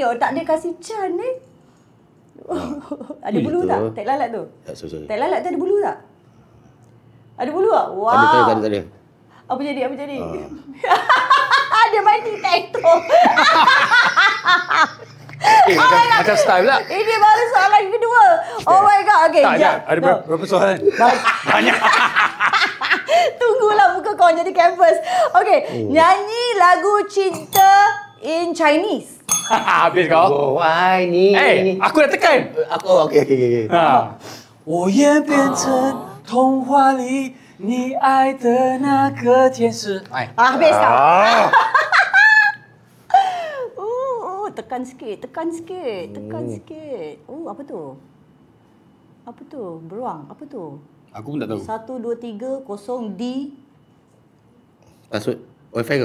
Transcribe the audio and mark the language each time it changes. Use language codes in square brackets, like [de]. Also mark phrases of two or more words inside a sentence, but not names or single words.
[ms] Oh, tak dia kasih can ni. Ada bulu tak? Tak lalat tu. Sorry. Tak lalat tu ada bulu tak? Ada bulu tak? Wow. Tak ada. Apa jadi? Dia main tic-tac-toe. macam style pula. Ini baru soalan kedua. [en] Oh my god. [ms] Okay, Tak, ada berapa soalan? Banyak. Tunggulah muka kau jadi canvas. Okay, nyanyi lagu cinta [en] in Chinese. [ms] Habis kau. Why ni? Aku dah tekan. Okey. [zh] 我演变成童话里你爱的那个天使。 [ms] Habis kau. Tekan sikit. Apa tu? Beruang. Apa tu? Aku pun tak tahu. 1, 2, 3, 0 D. Password wifi kau?